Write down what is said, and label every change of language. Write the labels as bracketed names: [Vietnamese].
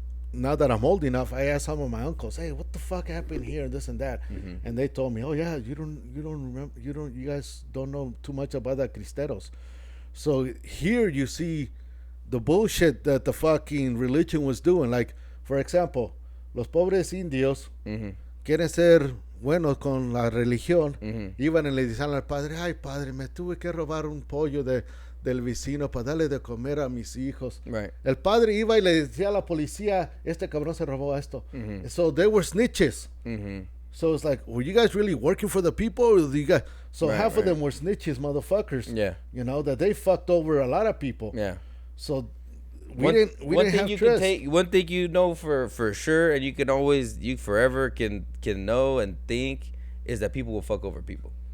[English] Now that I'm old enough, I asked some of my uncles, "Hey, what the fuck happened here and this and that?" And they told me, "Oh yeah, you don't remember, you guys don't know too much about the cristeros." So here you see the bullshit that the fucking religion was doing. Like, for example, [Spanish] los pobres indios quieren ser buenos con la religión, iban y le decían al padre, ay padre, me tuve que robar un pollo del vecino para darle de comer a mis hijos. [English] Right. [Spanish] El padre iba y le decía a la policía, este cabrón se robó esto. [English] So they were snitches. So it's like, were you guys really working for the people? Or you guys? So half of them were snitches, motherfuckers. Yeah. That they fucked over a lot of people. Yeah. So we didn't have trust. One thing you know for sure, and you forever can know and think, is that people will fuck over people.